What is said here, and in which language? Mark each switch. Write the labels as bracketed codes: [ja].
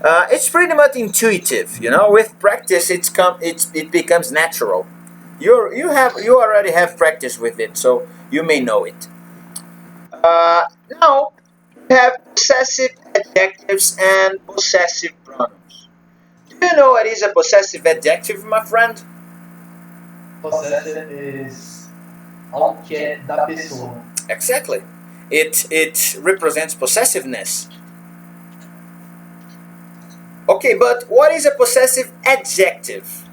[en] It's pretty much intuitive. You know, with practice, it becomes natural. You already have practice with it, so you may know it. Now we have possessive adjectives and possessive pronouns. Do you know what is a possessive adjective, my friend? [pt] Possessive is algo que é da pessoa. [en] Exactly. It represents possessiveness. Okay, but what is a possessive adjective?